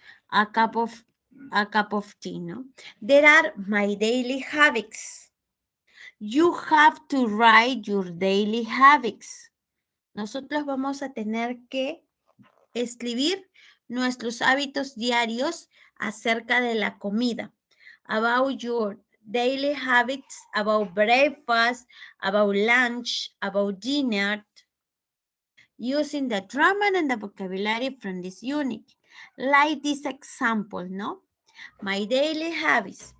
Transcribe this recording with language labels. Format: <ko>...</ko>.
<en>A cup of tea, no? There are my daily habits. You have to write your daily habits.</en> <es>Nosotros vamos a tener que escribir nuestros hábitos diarios acerca de la comida.</es> <en>About your daily habits, about breakfast, about lunch, about dinner, using the grammar and the vocabulary from this unit. Like this example, no? My daily habits.</en>